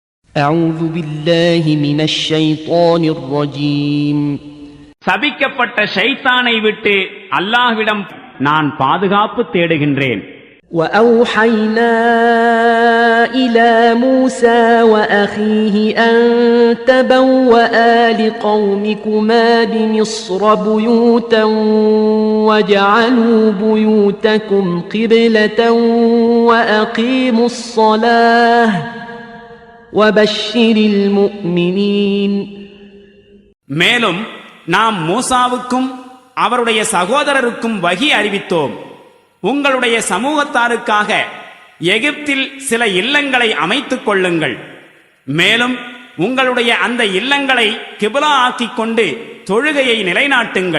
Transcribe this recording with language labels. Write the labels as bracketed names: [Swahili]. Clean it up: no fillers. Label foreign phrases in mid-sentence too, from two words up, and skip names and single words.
[Arabic] أعوذ بالله من الشيطان الرجيم. [Tamil] சபிக்கப்பட்ட ஷைத்தானை விட்டு அல்லாஹ்விடம் நான் பாதுகாப்பு தேடுகின்றேன். [Arabic] وأوحينا إلى موسى وأخيه أن تبوأ لقومكما بمصر بيوتا واجعلوا بيوتكم قبلة وأقيموا الصلاة وبشر المؤمنين. [Tamil] மேலும் நாம் மூசாவுக்கும் அவருடைய சகோதரருக்கும் வஹி அறிவித்தோம். உங்களுடைய சமூகத்தாருக்காக எகிப்தில் சில இல்லங்களை அமைத்துக் கொள்ளுங்கள். மேலும் உங்களுடைய அந்த இல்லங்களை கிப்லா ஆக்கிக் கொண்டு தொழுகையை நிலைநாட்டுங்கள்.